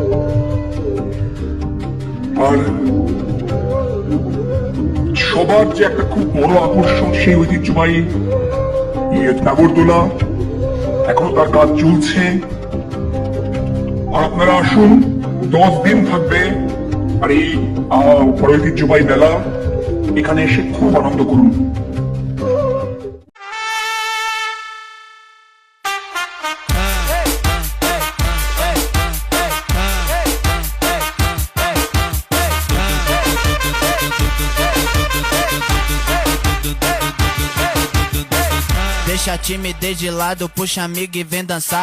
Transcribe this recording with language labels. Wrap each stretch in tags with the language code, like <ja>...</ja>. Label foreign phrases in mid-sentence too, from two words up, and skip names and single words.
<bn>আর সবার যে একটা খুব বড় আকর্ষণ সেই ঐতিহ্যবাহী নাগরদোলা, এখনো তার কাজ চলছে। আর আপনারা আসুন, 10 দিন থাকবে আর এই ঐতিহ্যবাহী মেলা। এখানে এসে খুব আনন্দ করুন।</bn> <pt>Deixa a timidez de lado, puxa amigo e vem dançar.</pt>